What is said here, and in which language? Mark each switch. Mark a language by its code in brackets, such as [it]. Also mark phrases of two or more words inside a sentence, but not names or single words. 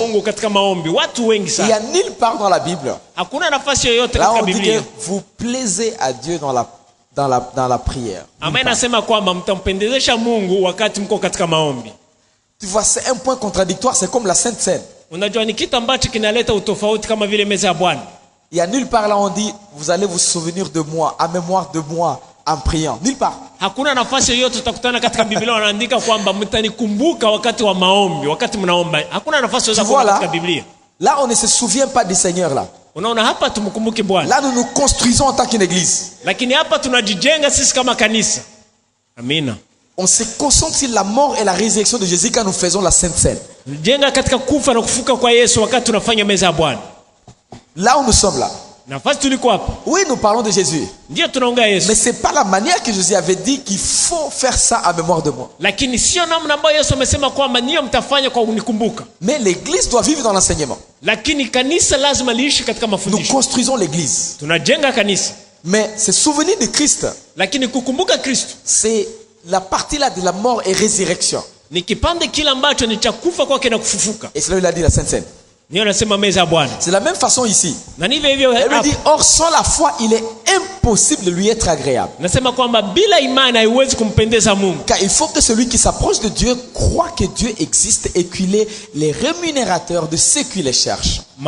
[fr] Il n'y a nulle part dans la Bible là on dit que vous plaisez à Dieu dans la prière. Tu vois, c'est un point contradictoire, c'est comme la Sainte Seine. Il y a nulle part là on dit vous allez vous souvenir de moi, à mémoire de moi en priant. Nulle part. [sw] Hakuna nafasi yoyote tutakutana katika Biblia wanaandika kwamba mtanikumbuka wakati wa maombi, wakati mnaomba. Hakuna nafasi yoyote katika Biblia. [fr] Là on ne se souvient pas du Seigneur là. [sw] Unaona hapa tumkumbuke Bwana. [fr] Là nous nous construisons en tant qu'une église. [sw] Lakini hapa tunajijenga sisi kama kanisa. Amina. [fr] On se concentre sur la mort et la résurrection de Jésus quand nous faisons la Sainte Seine. [sw] Jenga katika kufa na kufufuka kwa Yesu wakati tunafanya meza ya Bwana. [fr] Là où nous sommes là. [sw] Nafasi tuliko hapa. [fr] Oui, nous parlons de Jésus. [sw] Ndio tunaongea Yesu. [fr] Mais c'est pas la manière que Jésus avait dit qu'il faut faire ça à mémoire de moi. [sw] Lakini sio namna ambayo Yesu amesema kwamba niyo mtafanya kwa kunikumbuka. [fr] Mais l'église doit vivre dans l'enseignement. [sw] Lakini kanisa lazima liishi katika mafundisho. [fr] Nous construisons l'église. [sw] Tunajenga kanisa. [fr] Mais se souvenir de Christ. [sw] Lakini kukumbuka Kristo. [fr] C'est la partie là de la mort et résurrection. [sw] Ni kipande kile ambacho ni cha kufa kwake na kufufuka. [fr] Et c'est là où il a dit la Sainte Seine. C'est la même façon ici. Elle me dit, or sans la foi, il est impossible de lui être agréable. Car il faut que celui qui s'approche de Dieu croit que Dieu existe et qu'il est les rémunérateurs de ceux qui les cherchent.